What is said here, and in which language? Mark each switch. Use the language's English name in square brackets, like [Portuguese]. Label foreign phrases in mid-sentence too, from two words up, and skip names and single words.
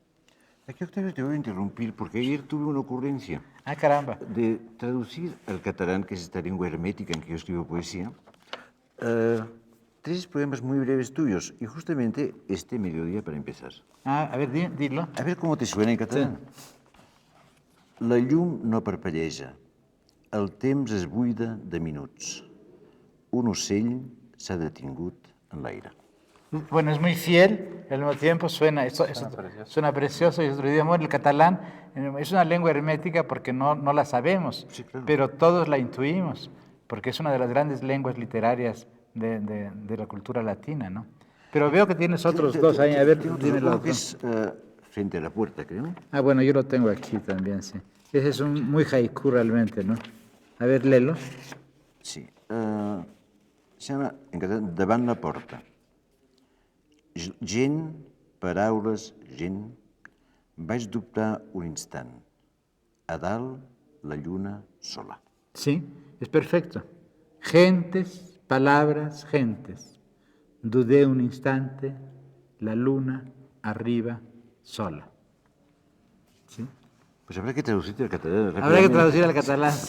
[Spanish] Aquí, Octavio, te voy a interrumpir porque ayer tuve una ocurrencia. Ah, caramba. De traducir al catalán, que es esta lengua hermética en que yo escribo poesía, 3 poemas muy breves tuyos, y justamente este mediodía para empezar. Ah, a ver, dilo. A ver cómo te suena en catalán. Sí. [Catalan] La llum no parpelleja, el temps es buida de minuts. Un ocell s'ha detingut en l'aire. [Spanish] Bueno, es muy fiel, al mismo tiempo suena precioso y es otro idioma. El catalán es una lengua hermética porque no la sabemos, sí, claro, pero todos la intuimos, porque es una de las grandes lenguas literarias de la cultura latina, ¿no? Pero veo que tienes otros dos ahí, a ver, dime los que es frente a la puerta, creo. Ah, bueno, yo lo tengo aquí también, sí. Ese es un muy haiku realmente, ¿no? A ver, léelo. Sí. Se llama, en catalán, [Catalan] Davant la porta. Gent, paraules, gent, vaig dubtar un instant. A dalt, la lluna sola. [Spanish] Sí, es perfecto. Gentes, palabras, gentes. Dudé un instante, la luna arriba sola. ¿Sí? Pues habrá que traducirte al catalán. Habrá que traducir al catalán, sí.